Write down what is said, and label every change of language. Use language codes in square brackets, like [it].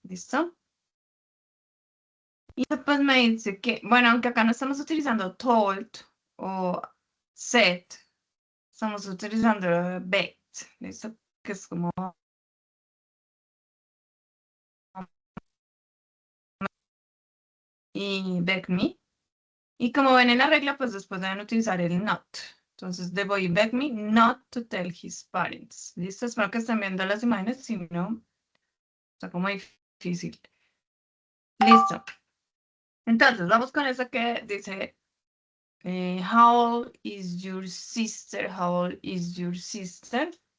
[es] ¿Listo? Y después me dice que, bueno, aunque acá no estamos utilizando told o said, estamos utilizando bet, ¿listo? Que es como y [en] beg me. [es] Y como ven en la regla, pues después deben utilizar el not. Entonces, [en] the boy begged me not to tell his parents. [es] ¿Listo? Espero que estén viendo las imágenes, si no, está como difícil. Listo. Entonces, vamos con eso que dice, [en] how old is your sister? How old is your sister?